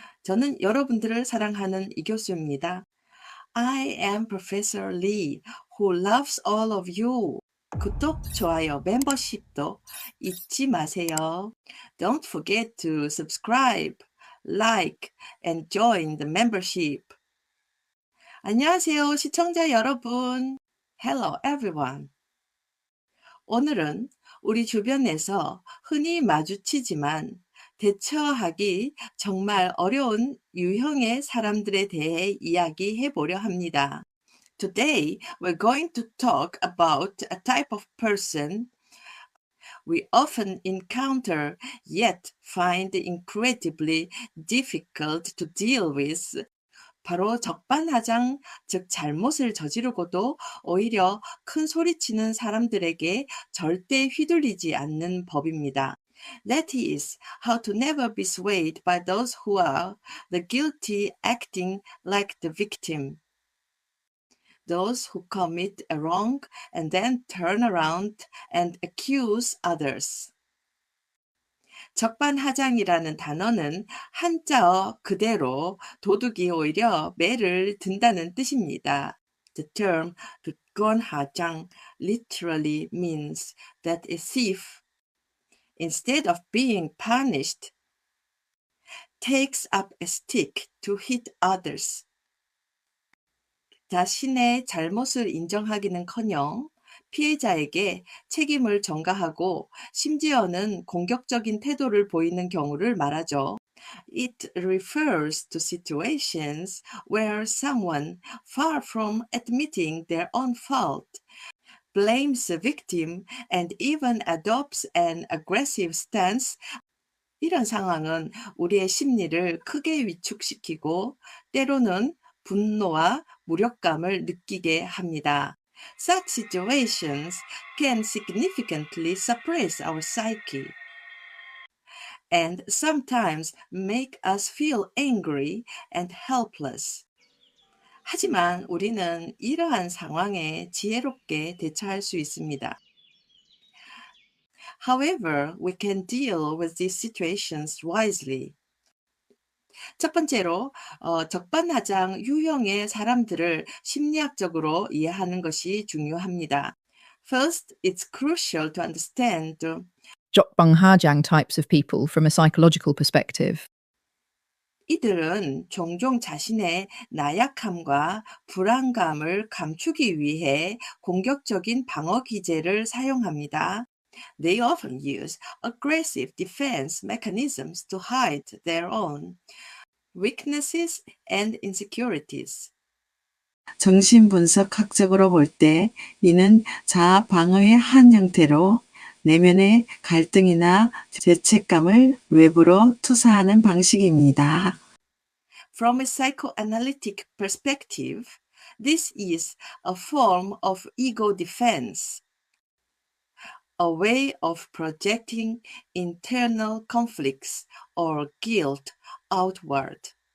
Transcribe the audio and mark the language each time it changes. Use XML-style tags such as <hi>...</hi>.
<ko>저는 여러분들을 사랑하는 이교수입니다.</ko> <en>I am Professor Lee, who loves all of you.</en> <ko>구독, 좋아요, 멤버십도 잊지 마세요.</ko> <en>Don't forget to subscribe, like, and join the membership.</en> <ko>안녕하세요, 시청자 여러분.</ko> <en>Hello, everyone.</en> <ko>오늘은 우리 주변에서 흔히 마주치지만 대처하기 정말 어려운 유형의 사람들에 대해 이야기해 보려 합니다.</ko> <en>Today, we're going to talk about a type of person we often encounter yet find incredibly difficult to deal with.</en> <ko>바로 적반하장, 즉 잘못을 저지르고도 오히려 큰 소리치는 사람들에게 절대 휘둘리지 않는 법입니다.</ko> <en>That is how to never be swayed by those who are the guilty acting like the victim. Those who commit a wrong and then turn around and accuse others.</en> <ko>적반하장이라는 단어는 한자어 그대로 도둑이 오히려 매를 든다는 뜻입니다.</ko> <en>The term 득건하장 literally means that a thief, instead of being punished, takes up a stick to hit others.</en> <ko>자신의 잘못을 인정하기는커녕 피해자에게 책임을 전가하고 심지어는 공격적인 태도를 보이는 경우를 말하죠.</ko> <en>It refers to situations where someone, far from admitting their own fault, blames the victim and even adopts an aggressive stance.</en> <ko>이런 상황은 우리의 심리를 크게 위축시키고 때로는 분노와 무력감을 느끼게 합니다.</ko> <en>Such situations can significantly suppress our psyche and sometimes make us feel angry and helpless.</en> <ko>하지만 우리는 이러한 상황에 지혜롭게 대처할 수 있습니다.</ko> <en>However, we can deal with these situations wisely.</en> <ko>첫 번째로 적반하장 유형의 사람들을 심리학적으로 이해하는 것이 중요합니다.</ko> <en>First, it's crucial to understand 적반하장 types of people from a psychological perspective.</en> <ko>이들은 종종 자신의 나약함과 불안감을 감추기 위해 공격적인 방어 기제를 사용합니다.</ko> <en>They often use aggressive defense mechanisms to hide their own weaknesses and insecurities.</en> <ko>정신분석학적으로 볼 때 이는 자아 방어의 한 형태로 내면의 갈등이나 죄책감을 외부로 투사하는 방식입니다.</ko> <en>From a psychoanalytic perspective, this is a form of ego defense, a way of projecting internal conflicts or guilt outward.</en>